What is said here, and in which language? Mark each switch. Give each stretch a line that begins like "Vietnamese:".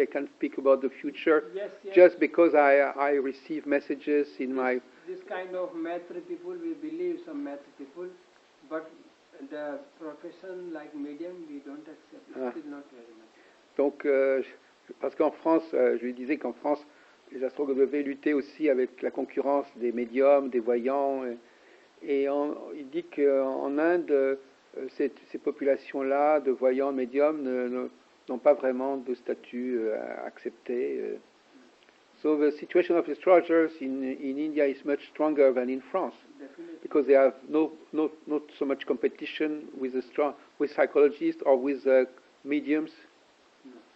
English: I can speak about the future Yes. just because I receive messages in my. This kind of maître people, we believe some maître people, but the profession like medium, we don't accept. It's still not very much.
French: Donc, parce qu'en France, je lui disais qu'en France, les astrologues devaient lutter aussi avec la concurrence des médiums, des voyants. Il dit qu'en Inde, ces populations-là, de voyants, médiums, n'ont pas vraiment de statut accepté.
English: So the situation of astrologers in India is much stronger than in France. Definitely. Because they have not so much competition with psychologists or with mediums. No.